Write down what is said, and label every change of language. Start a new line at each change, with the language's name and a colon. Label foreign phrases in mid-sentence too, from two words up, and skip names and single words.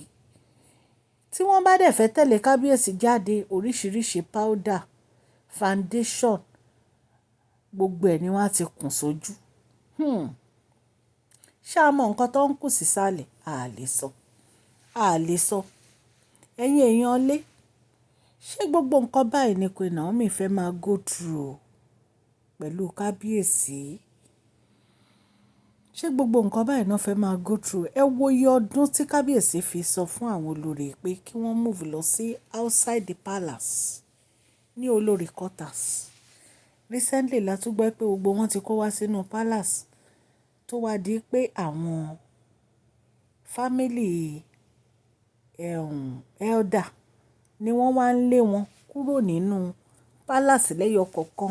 Yoruba: Tí wọ́n bá dẹ̀ fẹ́ tẹ̀lé kábíyèsí jáde, oríṣiríṣi
English: powder, foundation,
Yoruba: gbogbo ẹ̀ ni wọ́n á ti kùn sójú. Ṣá mọ nǹkan tó ń kù sísàlẹ̀? A lè sọ. A lè sọ. ẹ̀yin èèyàn lé, ṣé gbogbo nǹkan báyìí ni Queen Naomi fẹ́ máa
English: go through
Yoruba: pẹ̀lú kábíyèsí? Ṣé gbogbo nǹkan báyìí náà fẹ́ máa
English: go through?
Yoruba: Ẹ wo iye ọdún tí kábíyèsí fi sọ fún àwọn olórí pé kí wọ́n move lọ sí
English: outside the palace
Yoruba: ní olórí quarters. Recently la tún gbọ́ pé gbogbo wọn ti kó wá sínú palace. Tó wá di pé àwọn
English: family elder
Yoruba: ni wọ́n wá ń lé wọn kúrò nínú palace lẹ́yọ kọ̀ọ̀kan.